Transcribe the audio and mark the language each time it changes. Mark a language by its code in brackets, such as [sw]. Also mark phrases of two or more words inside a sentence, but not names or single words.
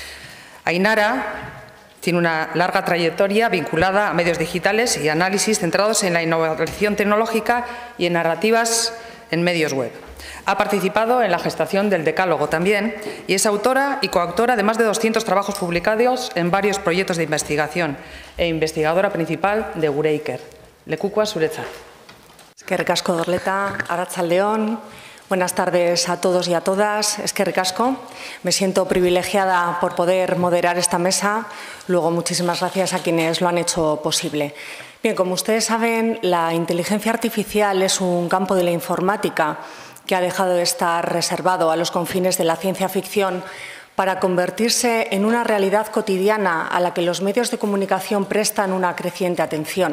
[es] Ainara tiene una larga trayectoria vinculada a medios digitales y análisis centrados en la innovación tecnológica y en narrativas en medios web. Ha participado en la gestación del Decálogo también y es autora y coautora de más de 200 trabajos publicados en varios proyectos de investigación e investigadora principal de Eureiker. [eu] Lekukoa zuretzat. Eskerrik asko, Dorleta, arratsaldeon. [es] Buenas tardes a todos y a todas. [eu] Eskerrik asko. [es] Me siento privilegiada por poder moderar esta mesa. Luego, muchísimas gracias a quienes lo han hecho posible. Bien, como ustedes saben, la inteligencia artificial es un campo de la informática que ha dejado de estar reservado a los confines de la ciencia ficción para convertirse en una realidad cotidiana a la que los medios de comunicación prestan una creciente atención.